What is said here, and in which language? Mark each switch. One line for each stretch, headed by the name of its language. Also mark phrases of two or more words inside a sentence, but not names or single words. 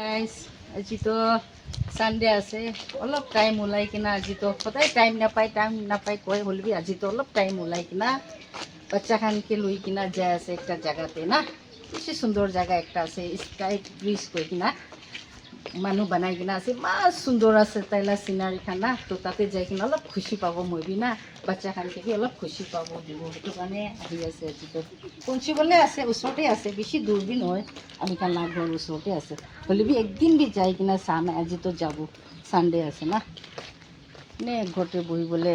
Assamese: গাইস আজি তো সানডে আছে অলপ টাইম ওলাই কিনা আজি তো সদায় টাইম নাপায় কয় হলবি আজি তো অলপ টাইম ওলাই কিনা বাচ্চা খানকে লই কিনা যায় আছে একটা জায়গাতে না বেশি সুন্দর জায়গা একটা আছে স্কাই ব্রিজ কই কিনা মানুহ বানাই কিনা আছে ইমান সুন্দর আছে তাইলা চিনাৰী খান না তো তাতে যাই কিনা অলপ খুশি পাব মই বি না বাচ্চা খানকে অলপ খুশি পাব দিব সেইটো কাৰণে আহি আছে আজি তো পঞ্চিবলে আছে ওচৰতে আছে বেছি দূৰ বি নহয় আমি কাল না ঘৰ ওচৰতে আছে হলে বি একদিন বি যাই কিনা চাম আজি তো যাব সানডে আছে না নে ঘৰতে বহিবলৈ